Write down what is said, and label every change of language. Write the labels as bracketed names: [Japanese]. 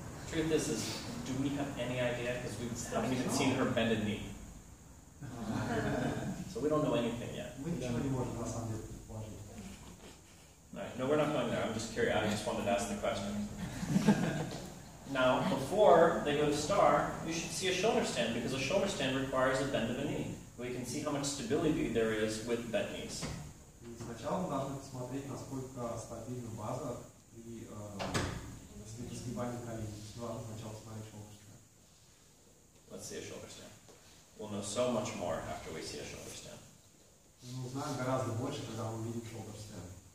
[English] Truth is, do we have any idea? Because we haven't even seen her bend a knee. So we don't know anything yet. [Russian] Мы ничего не можем на самом деле предположить. [English] Right. No, we're not going there. I'm just curious. I just wanted to ask the question. Now, before they go to star, you should see a shoulder stand, because a shoulder stand requires a bend of a knee. We can see how much stability there is with bent knees. [Russian] Сначала мы должны посмотреть, насколько стабильна база при сгибании коленей. Сначала смотреть shoulder stand. [English] Let's see a shoulder stand. We'll know so much more after we see a shoulder stand. [Russian] Мы узнаем гораздо больше, когда мы увидим shoulder stand.